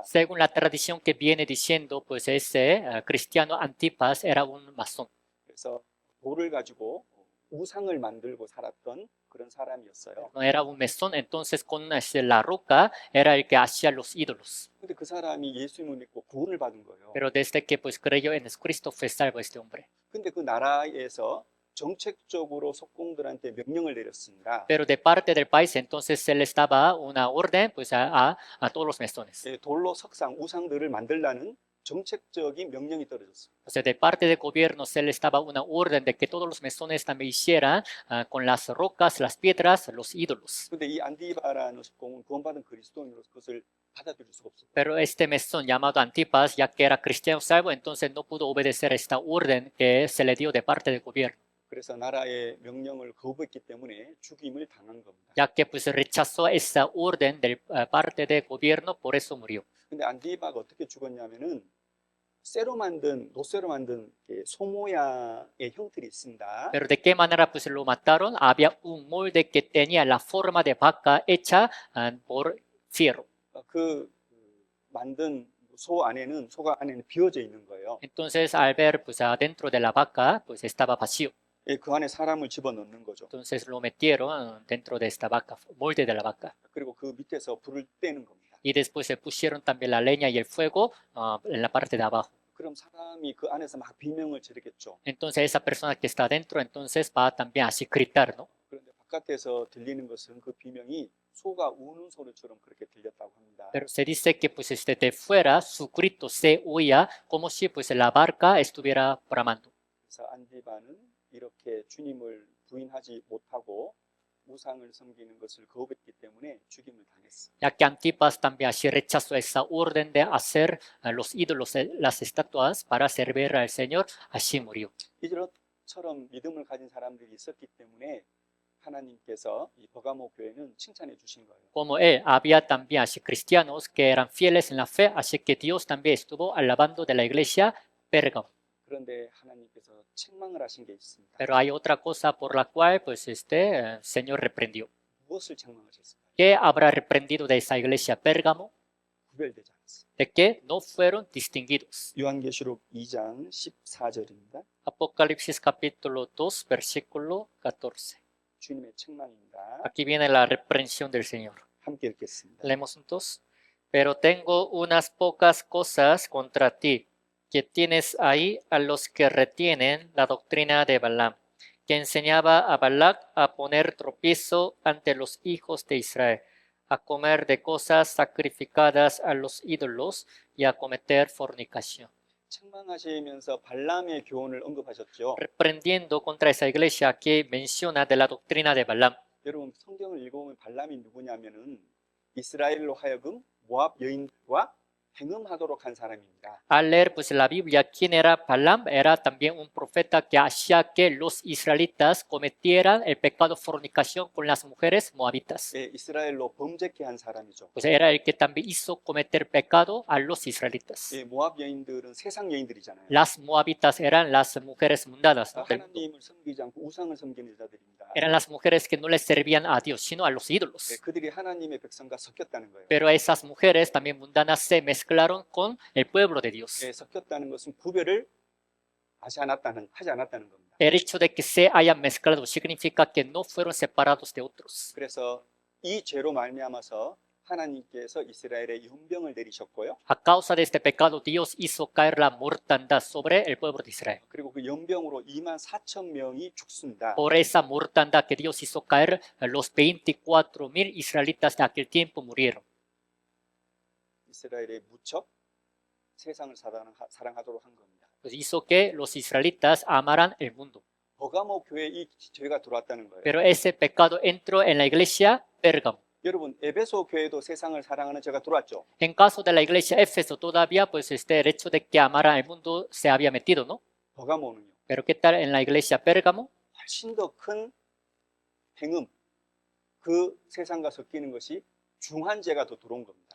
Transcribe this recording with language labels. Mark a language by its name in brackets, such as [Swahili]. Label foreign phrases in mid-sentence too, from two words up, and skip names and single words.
[Spanish] Según la tradición que viene diciendo, pues ese cristiano Antipas era un masón. [Korean] 그래서 돌을 가지고 우상을 만들고 살았던 그런 사람이었어요. [Spanish] No era un mesón, entonces con la roca era el que hacía los ídolos. [Korean] 근데 그 사람이 예수님을 믿고 구원을 받은 거예요. [Spanish] Pero desde que pues creyó en Cristo fue salvo este hombre. [Korean] 근데 그 나라에서 정책적으로 석공들한테 명령을 내렸습니다. [Spanish] Pero de parte del país entonces se les daba una orden pues a todos los mesones. [Korean] 예, 돌로 석상, 우상들을 만들라는 정책적인 명령이 떨어졌어요. [Spanish] O sea, de parte del gobierno se les daba una orden de que todos los mesones también hicieran con las rocas, las piedras, los ídolos. [Korean] 근데 이 안디바라는 석공은 구원받은 그리스도인으로서 그것을 받아들일 수가 없었어요. [Spanish] Pero este mesón llamado Antipas, ya que era cristiano salvo, entonces no pudo obedecer esta orden que se le dio de parte del gobierno. [Korean] 그래서 나라의 명령을 거부했기 때문에 죽임을 당한 겁니다. [Spanish] Ya que pues rechazó esa orden de parte del gobierno, por eso murió. [Korean] 근데 안디바가 어떻게 죽었냐면은 노쇠로 만든 소 모양의 형틀이 있습니다. [Spanish] Pero de qué manera pues lo mataron? Había un molde que tenía la forma de vaca hecha por fierro. [Korean] 그 만든 소가 안에는 비어져 있는 거예요. [Spanish] Entonces al ver pues adentro de la vaca pues estaba vacío. [Korean] 예, 그 안에 사람을 집어넣는 거죠. [Spanish] Entonces lo metieron dentro de esta vaca, molde de la vaca. [Korean] 그리고 그 밑에서 불을 떼는 겁니다. [Spanish] Y después se pusieron también la leña y el fuego en la parte de abajo. [Korean] 그럼 사람이 그 안에서 막 비명을 지르겠죠. [Spanish] Entonces esa persona que está adentro entonces va también así gritar, ¿no? [Korean] 그런데 바깥에서 들리는 것은 그 비명이 소가 우는 소리처럼 그렇게 들렸다고 합니다. [Spanish] Pero se dice que pues de fuera su grito se oía como si pues la barca estuviera bramando. [Korean] 그래서 안디바는 이렇게 주님을 부인하지 못하고 우상을 섬기는 것을 거부했기 때문에 죽임을 당했어요. [Spanish] Ya que Antipas también así rechazó esa orden de hacer los ídolos, las estatuas para servir al Señor, así murió. [Korean] 이처럼 믿음을 가진 사람들이 있었기 때문에 하나님께서 이 버가모 교회는 칭찬해 주신 거예요. [Spanish] Como él, había también así cristianos que eran fieles en la fe, así que Dios también estuvo alabando de la iglesia Pérgamo. [Korean] 그런데 하나님께서 책망을 하신 게 있습니다. [Spanish] Pero hay otra cosa por la cual pues Señor reprendió. [Korean] 무엇을 책망하셨을까요? [Spanish] ¿Qué habrá reprendido de esa iglesia Pérgamo? [Korean] 구별되지 않았어요. [Spanish] De que no fueron distinguidos. [Korean] 요한계시록 2장 14절입니다. [Spanish] Apocalipsis capítulo 2, versículo 14. [Korean] 주님의 책망입니다. [Spanish] Aquí viene la reprensión del Señor. [Korean] 함께 읽겠습니다. [Spanish] Leemos juntos. Pero tengo unas pocas cosas contra ti, que tienes ahí a los que retienen la doctrina de Balaam, que enseñaba a Balac a poner tropiezo ante los hijos de Israel, a comer de cosas sacrificadas a los ídolos y a cometer fornicación. [Korean] 책망하시면서 발람의 교훈을 언급하셨죠. [Spanish] Reprendiendo contra esa iglesia que menciona de la doctrina de Balaam. [Korean] 여러분 성경을 읽어보면 발람이 누구냐면은 이스라엘로 하여금 모압 여인과 행음하도록 한 사람입니다. [Spanish] Al leer pues la Biblia quién era Balaam, era también un profeta que hacía que los israelitas cometieran el pecado de fornicación con las mujeres moabitas. [Korean] 예, 이스라엘로 범죄케 한 사람이죠. [Spanish] Pues era el que también hizo cometer pecado a los israelitas. [Korean] 예, 모압 여인들은 세상 여인들이잖아요. [Spanish] Las moabitas eran las mujeres mundanas, ¿no? del mundo. [Korean] 하나님을 섬기지 않고 우상을 섬기는 자들입니다. [Spanish] Eran las mujeres que no les servían a Dios, sino a los [Korean] 예, [Spanish] ídolos. [Korean] 그들이 하나님의 백성과 섞였다는 거예요. [Spanish] Pero esas mujeres también mundanas se mezclaron con el pueblo de Dios. [Korean] 예, 섞였다는 것은 구별을 하지 않았다는 겁니다. [Spanish] El hecho de que se hayan mezclado significa que no fueron separados de otros. [Korean] 그래서 이 죄로 말미암아서 하나님께서 이스라엘에 연병을 내리셨고요. [Spanish] A causa de este pecado, Dios hizo caer la mortandad sobre el pueblo de Israel. [Korean] 그리고 그 연병으로 24,000명이 죽습니다. [Spanish] Por esa mortandad que Dios hizo caer, los 24,000 israelitas de aquel tiempo murieron. [Korean] 이스라엘에 무척 세상을 사랑하도록 한 겁니다. [Spanish] Pues hizo que los israelitas amaran el mundo. [Korean] 버가모 교회에 이 죄가 들어왔다는 거예요. [Spanish] Pero ese pecado entró en la iglesia Pérgamo. [Korean] 여러분 에베소 교회도 세상을 사랑하는 죄가 들어왔죠. [Spanish] En caso de la iglesia Éfeso todavía, pues el hecho de que amaran el mundo se había metido, ¿no? [Korean] 버가모는요. [Spanish] Pero ¿qué tal en la iglesia Pérgamo? [Korean] 훨씬 더 큰 행음, 그 세상과 섞이는 것이 중한 죄가 더 들어온 겁니다.